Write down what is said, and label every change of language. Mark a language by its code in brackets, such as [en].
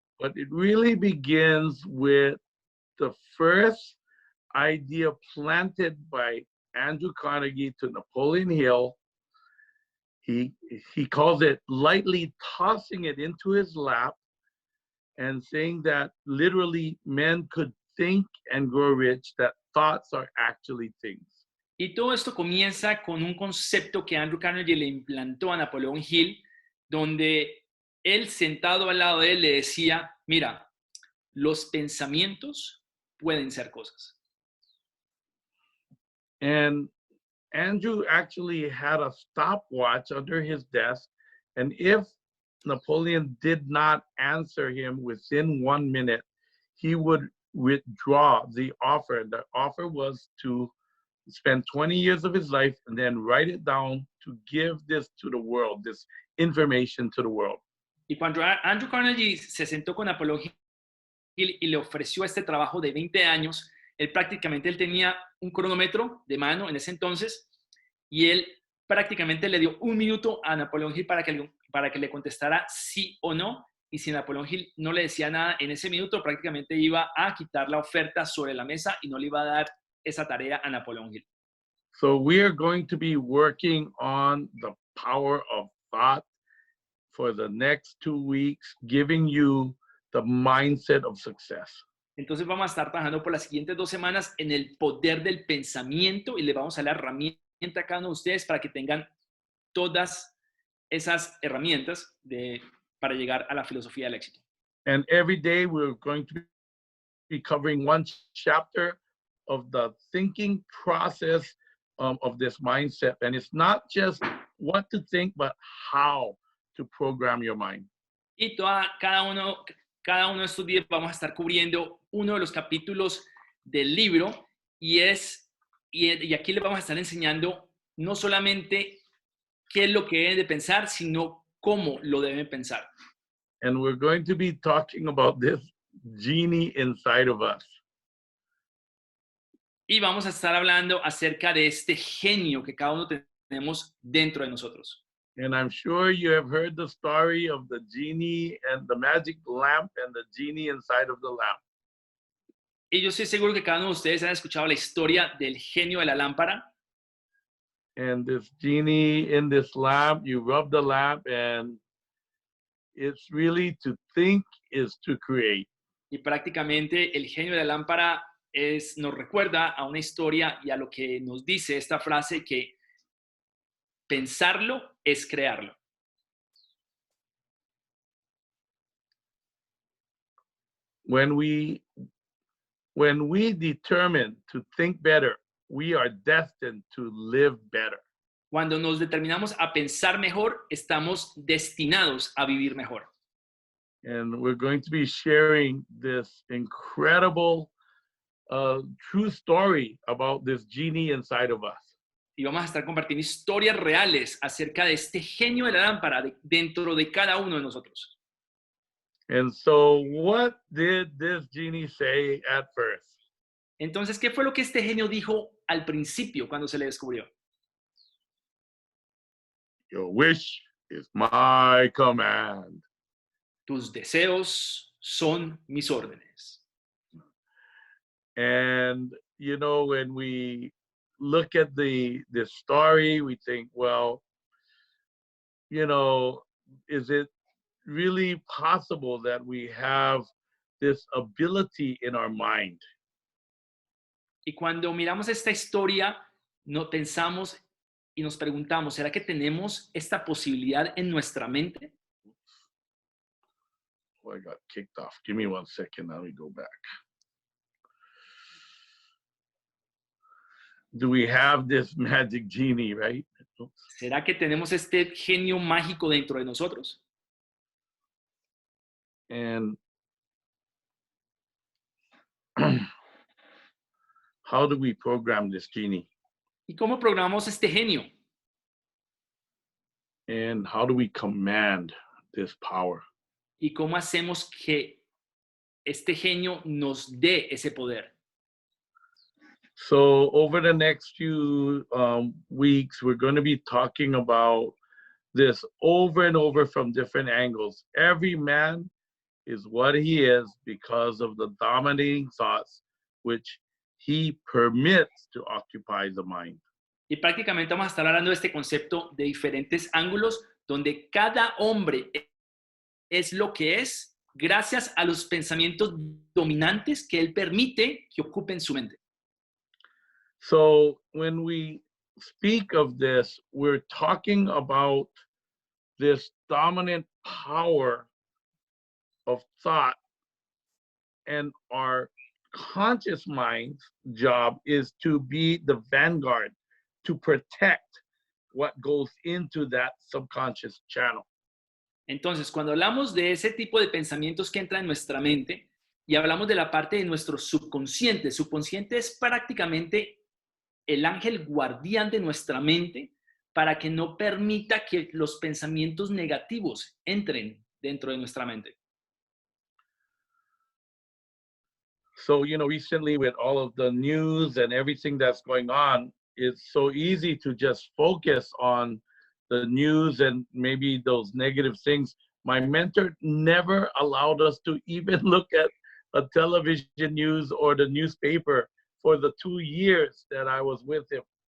[en] But it really begins with the first idea planted by Andrew Carnegie to Napoleon Hill. He calls it lightly tossing it into his lap and saying that literally men could think and grow rich, that thoughts are actually things. [es] Y todo esto comienza con un concepto que Andrew Carnegie le implantó a Napoleon Hill, donde él sentado al lado de él le decía, mira, los pensamientos pueden ser cosas. [en] And Andrew actually had a stopwatch under his desk, and if Napoleon did not answer him within 1 minute, he would withdraw the offer. The offer was to spend 20 years of his life and then write it down to give this to the world, this information to the world. [es] Y cuando Andrew Carnegie se sentó con Napoleon Hill y le ofreció este trabajo de 20 años, él tenía un cronómetro de mano en ese entonces y él prácticamente le dio 1 minuto a Napoleon Hill para que le contestara sí o no. Y si Napoleon Hill no le decía nada en ese minuto, prácticamente iba a quitar la oferta sobre la mesa y no le iba a dar esa tarea a Napoleon Hill. [en] So we are going to be working on the power of thought for the next 2 weeks, giving you the mindset of success. [es] Entonces vamos a estar trabajando por las siguientes 2 semanas en el poder del pensamiento y le vamos a dar herramienta a cada uno de ustedes para que tengan todas esas herramientas para llegar a la filosofía del éxito. [en] And every day we're going to be covering 1 chapter of the thinking process of this mindset. And it's not just what to think, but how to program your mind. [es] Y cada uno de estos días vamos a estar cubriendo uno de los capítulos del libro y aquí les vamos a estar enseñando no solamente qué es lo que deben de pensar, sino cómo lo deben pensar. [en] And we're going to be talking about this genie inside of us. [es] Y vamos a estar hablando acerca de este genio que cada uno tenemos dentro de nosotros. [en] And I'm sure you have heard the story of the genie and the magic lamp and the genie inside of the lamp. [es] Y yo estoy seguro que cada uno de ustedes han escuchado la historia del genio de la lámpara. [en] And this genie in this lamp, you rub the lamp and it's really to think is to create. [es] Y prácticamente el genio de la lámpara nos recuerda a una historia y a lo que nos dice esta frase que pensarlo es crearlo. [en] When we determine to think better, we are destined to live better. [es] Cuando nos determinamos a pensar mejor, estamos destinados a vivir mejor. [en] And we're going to be sharing this incredible true story about this genie inside of us. [es] Y vamos a estar compartiendo historias reales acerca de este genio de la lámpara dentro de cada uno de nosotros. [en] And so what did this genie say at first? [es] Entonces, ¿qué fue lo que este genio dijo al principio cuando se le descubrió? [en] Your wish is my command. [es] Tus deseos son mis órdenes. [en] And, you know, when we look at the story, we think, well, you know, is it really possible that we have this ability in our mind? [es] Y cuando miramos esta historia, no pensamos y nos preguntamos, ¿será que tenemos esta posibilidad en nuestra mente? [en] Oh, I got kicked off. Give me 1 second. Let me go back. Do we have this magic genie, right? [es] ¿Será que tenemos este genio mágico dentro de nosotros? [en] And how do we program this genie? [es] ¿Y cómo programamos este genio? [en] And how do we command this power? [es] ¿Y cómo hacemos que este genio nos dé ese poder? [en] So over the next few weeks, we're going to be talking about this over and over from different angles. Every man is what he is because of the dominating thoughts which he permits to occupy the mind. [es] Y prácticamente vamos a estar hablando de este concepto de diferentes ángulos, donde cada hombre es lo que es gracias a los pensamientos dominantes que él permite que ocupen su mente. [en] So when we speak of this, we're talking about this dominant power of thought, and our conscious mind's job is to be the vanguard, to protect what goes into that subconscious channel. [es] Entonces, cuando hablamos de ese tipo de pensamientos que entran en nuestra mente y hablamos de la parte de nuestro subconsciente es prácticamente el ángel guardián de nuestra mente para que no permita que los pensamientos negativos entren dentro de nuestra mente. [en] So, you know, recently with all of the news and everything that's going on, it's so easy to just focus on the news and maybe those negative things. My mentor never allowed us to even look at a television news or the newspaper for the 2 years that I was with him.